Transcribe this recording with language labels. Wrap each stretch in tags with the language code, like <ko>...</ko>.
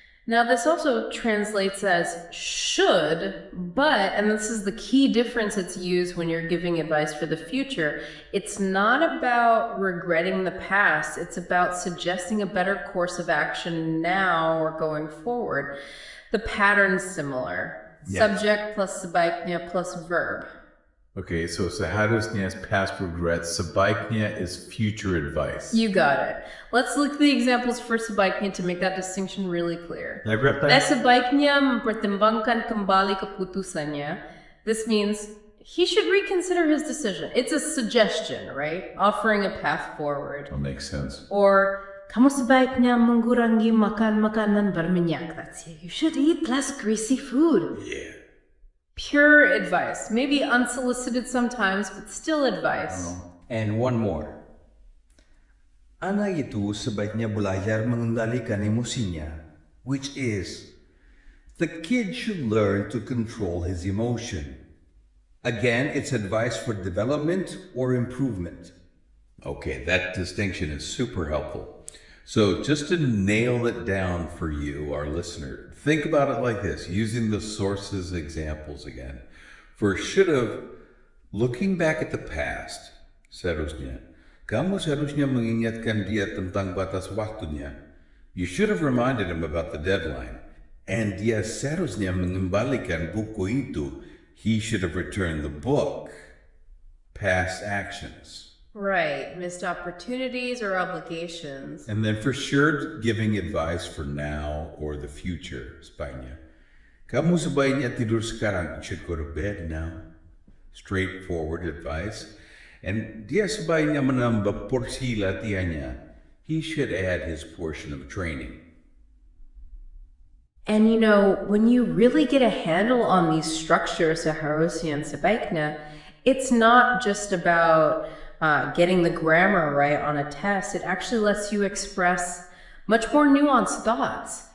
<en>Now, this also translates as should, but, and this is the key difference it's used when you're giving advice for the future, it's not about regretting the past, it's about suggesting a better course of action now or going forward. The pattern's similar. Yes. Subject plus sebaiknya plus verb. Okay, so seharusnya is past regrets, sebaiknya is future advice. You got it. Let's look at the examples for sebaiknya to make that distinction really clear.</en> <id>Sebaiknya mempertimbangkan kembali keputusannya.</id> <en>This means he should reconsider his decision. It's a suggestion, right? Offering a path forward. That makes sense. Or,</en> <id>kamu sebaiknya mengurangi makan makanan berminyak.</id> <en>That's it. You should eat less greasy food. Yeah. Pure advice. Maybe unsolicited sometimes, but still advice. And one more.</en> <id>Anak itu sebaiknya belajar mengendalikan emosinya,</id> <en>which is, the kid should learn to control his emotion. Again, it's advice for development or improvement. Okay, that distinction is super helpful. So just to nail it down for you, our listener, think about it like this, using the sources examples again. For should have, looking back at the past, seharusnya,</en> <id>kamu seharusnya mengingatkan dia tentang batas waktunya.</id> <en>You should have reminded him about the deadline. And</en> <id>dia seharusnya mengembalikan buku itu.</id> <en>He should have returned the book. Past actions. Right. Missed opportunities or obligations. And then for sure, giving advice for now or the future, sebaiknya.</en> <id>Kamu sebaiknya tidur sekarang.</id> <en>You should go to bed now. Straightforward advice. And</en> <id>dia sebaiknya menambah porsi latihannya.</id> <en>He should add his portion of training. And you know, when you really get a handle on these structures, seharusnya and sebaiknya, it's not just about getting the grammar right on a test. It actually lets you express much more nuanced thoughts.</en>